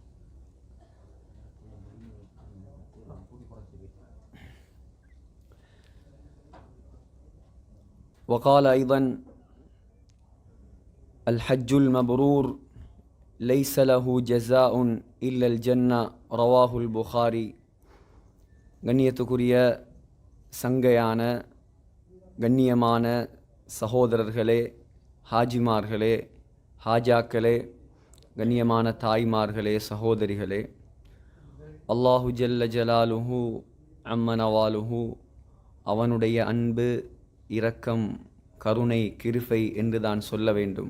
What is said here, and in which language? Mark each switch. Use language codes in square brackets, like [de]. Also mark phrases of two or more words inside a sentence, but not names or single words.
[ar] وقال أيضا الحج المبرور ليس له جزاء إلا الجنة رواه البخاري. [ta] கண்ணியத்துக்குரிய சங்கையான கண்ணியமான சகோதரர்களே, ஹாஜிமார்களே, ஹாஜாக்களே, கண்ணியமான தாய்மார்களே, சகோதரிகளே, [ar] الله جل جلاله عم نواله [ta] அவனுடைய அன்பு, இரக்கம், கருணை, கிருபை என்று தான் சொல்ல வேண்டும்.